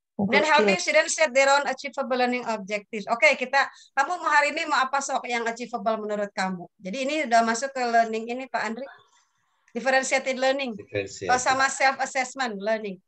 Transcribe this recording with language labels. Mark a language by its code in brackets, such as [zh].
[en] Dan helping students set their own achievable learning objectives. [id] Oke, kamu hari ini mau apa sok yang achievable menurut kamu? Jadi ini udah masuk ke learning ini Pak Andri. [en] Differentiated learning. Sama self-assessment learning.